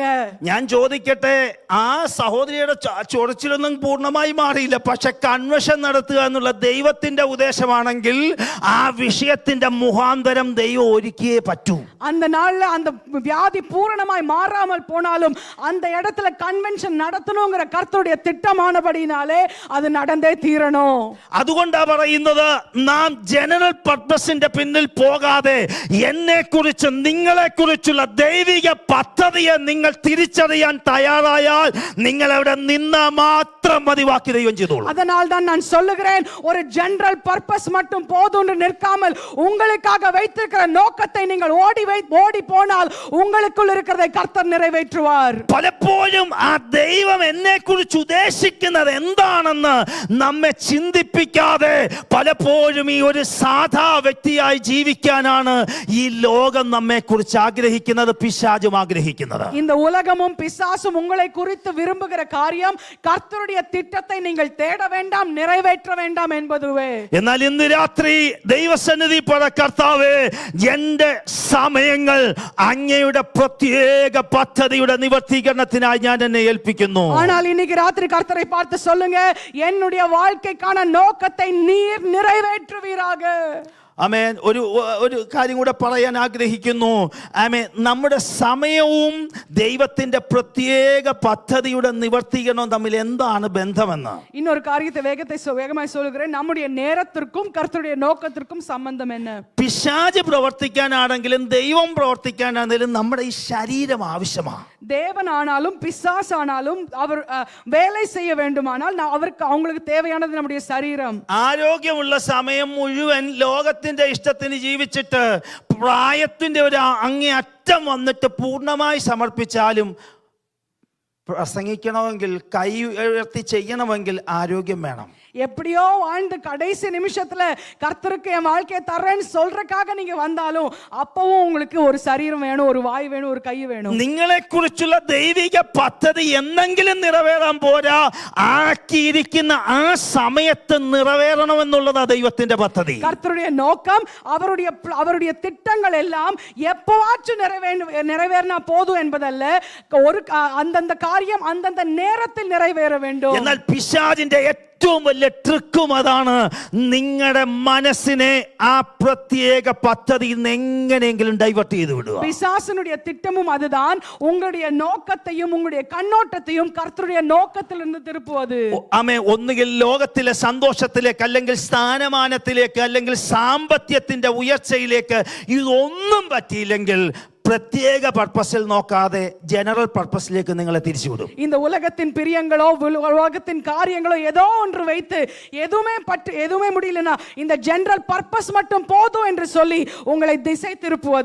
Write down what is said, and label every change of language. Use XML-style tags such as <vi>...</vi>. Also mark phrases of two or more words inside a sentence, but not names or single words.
<ml>ഞാൻ ചോദിക്കട്ടെ, ആ സഹോദരിയുടെ ചൊറിച്ചിലൊന്നും പൂർണ്ണമായി മാറിയില്ല, പക്ഷെ കൺവെൻഷൻ നടത്തുക എന്നുള്ള ദൈവത്തിന്റെ ഉദ്ദേശമാണെങ്കിൽ ആ വിഷയത്തിന്റെ മുഖാന്തരം ദൈവം ഒരുക്കിയേ പറ്റൂ.</ml> <ta>அந்த நாள்ல அந்த வியாதி பூரணமாய் மாறாமல் போனாலும் அந்த இடத்துல கன்வென்ஷன் நடத்தணுங்கிற கர்த்தருடைய திட்டமானபடினாலே அது நடந்தே தீரணும்.</ta> <ml>അതുകൊണ്ടാ പറയുന്നത്, നാം</ml> <en>general purposeിന്റെ</en> <ml>പിന്നിൽ പോകാതെ എന്നെ കുറിച്ച് നിങ്ങളെ കുറിച്ചുള്ള ദൈവിക പദ്ധതിയെ നിങ്ങൾ തിരിച്ചറിയാൻ തയ്യാറായാൽ നിങ്ങൾ അവിടെ നിന്നാ മാത്രം മതി, ബാക്കി ദൈവം ചെയ്തോളൂ.</ml> <ta>அதனால் தான் நான் சொல்லுகிறேன், ஒரு</ta> <en>general purpose</en> <ta>மட்டும் போதும் நிற்காமல் உங்களுக்காக வைத்திருக்கிற நோக்கத்தை நீங்கள் ஓடி போனால் உங்களுக்குள் இருக்கிறதை கர்த்தர் நிறைவேற்றுவார்.</ta> <ml>പലപ്പോഴും ആ ദൈവം എന്നെ കുറിച്ച് ഉദ്ദേശിക്കുന്നത് എന്താണെന്ന് നമ്മെ ചിന്തിപ്പിക്കാതെ പലപ്പോഴും ഈ ഒരു സാധാ വ്യക്തിയായി ജീവിക്കാനാണ് ഈ ലോകം നമ്മെ കുറിച്ച് ആഗ്രഹിക്കുന്നത്, പിശാചും ആഗ്രഹിക്കുന്നത്.</ml> <ta>இந்த உலகமும் பிசாசும் உங்களை குறித்து விரும்புகிற காரியம் கர்த்தருடைய திட்டத்தை நீங்கள் தேட வேண்டாம், நிறைவேற்ற வேண்டாம் என்பதுவே.</ta> <ml>എന്നാൽ ഇന്ന് രാത്രി ദൈവസന്നിധി പറ, കർത്താവേ എന്റെ സമയങ്ങൾ അങ്ങയുടെ പ്രത്യേക പദ്ധതിയുടെ നിവർത്തീകരണത്തിനായി ഞാൻ എന്നെ ഏൽപ്പിക്കുന്നു.</ml> <ta>ஆனால் இன்னைக்கு ராத்திரி கர்த்தரை பார்த்து சொல்லுங்க, என்னுடைய வாழ்க்கைக்கான நோக்கத்தை நீர் நிறைவேற்றுவீராக.</ta> <ml>ആമേൻ. ഒരു കാര്യം കൂടെ പറയാൻ ആഗ്രഹിക്കുന്നു. ആമേൻ. നമ്മുടെ സമയവും ദൈവത്തിന്റെ പ്രത്യേക പദ്ധതിയുടെ നിവർത്തീകരണവും തമ്മിൽ എന്താണ് ബന്ധമെന്ന്</ml> <ta>இன்னொரு காரியத்தை வேகமாய் சொல்கிறேன். நம்முடைய நேரத்திற்கும் கர்த்தருடைய நோக்கத்திற்கும் சம்பந்தம் என்ன?</ta> <ml>പിശാച് പ്രവർത്തിക്കാനാണെങ്കിലും ദൈവം പ്രവർത്തിക്കാനാണെങ്കിലും നമ്മുടെ ഈ ശരീരം ആവശ്യമാണ്.</ml> <ta>தேவனானாலும் பிசாசானாலும் அவர் வேலை செய்ய வேண்டுமானால் அவங்களுக்கு தேவையானது நம்முடைய சரீரம்.</ta> <ml>ആരോഗ്യമുള്ള സമയം മുഴുവൻ ലോകത്തിന്റെ ഇഷ്ടത്തിന് ജീവിച്ചിട്ട് പ്രായത്തിന്റെ ഒരു അങ്ങേ അറ്റം വന്നിട്ട് പൂർണ്ണമായി സമർപ്പിച്ചാലും പ്രസംഗിക്കണമെങ്കിൽ, കൈ ഉയർത്തി ചെയ്യണമെങ്കിൽ ആരോഗ്യം വേണം.</ml> <ta>எப்படியோ வாழ்ந்து கடைசி நிமிஷத்துல கர்த்தருக்கு என் வாழ்க்கையை தர்றேன்னு சொல்றதுக்காக நீங்க வந்தாலும் அப்பவும் உங்களுக்கு ஒரு சரீரம் வேணும், ஒரு வாய் வேணும், ஒரு கை வேணும்.</ta> <ml>നിങ്ങളെ കുറിച്ചുള്ള ദൈവിക പദ്ധതി എന്നെങ്കിലും നിറവേറാൻ പോരാ, ആക്കിയിരിക്കുന്ന ആ സമയത്ത് നിറവേറണമെന്നുള്ളതാ ദൈവത്തിന്റെ പദ്ധതി.</ml> <ta>கர்த்தருடைய நோக்கம், அவருடைய திட்டங்கள் எல்லாம் எப்பவாச்சும் நிறைவேறினா போதும் என்பதல்ல, ஒரு அந்தந்த காரியம் அந்தந்த நேரத்தில் நிறைவேற வேண்டும்.</ta> <ml>എന്നാൽ പിശാചിന്റെ ഏറ്റവും വലിയ ട്രിക്കും അതാണ്, നിങ്ങളുടെ മനസ്സിനെ ആ പ്രത്യേക പദ്ധതിയിൽ നിന്ന് എങ്ങനെയെങ്കിലും ഡൈവേർട്ട് ചെയ്ത് വിടുക.</ml> <ta>பிசாசனுடைய திட்டமும் அதுதான், உங்களுடைய நோக்கத்தையும் உங்களுடைய கண்ணோட்டத்தையும் கர்த்தருடைய நோக்கத்திலிருந்து திருப்புவது.</ta> <ml>ആമേൻ. ഒന്നുകിൽ ലോകത്തിലെ സന്തോഷത്തിലേക്ക്, അല്ലെങ്കിൽ സ്ഥാനമാനത്തിലേക്ക്, അല്ലെങ്കിൽ സാമ്പത്തികത്തിന്റെ ഉയർച്ചയിലേക്ക്. ഇതൊന്നും പറ്റിയില്ലെങ്കിൽ പ്രത്യേക പർപ്പസിൽ നോക്കാതെ</ml> <en>general purposeിലേക്ക്</en> <ml>നിങ്ങളെ തിരിച്ചുവിടും.</ml> <ta>இந்த உலகத்தின் பிரியங்களோ உலகத்தின் காரியங்களோ ஏதோ ஒன்று வைத்து எதுவுமே முடியலனா இந்த</ta> <en>general purpose</en> <ta>மட்டும் போதும் என்று சொல்லி உங்களை திசை திருப்புவது.</ta>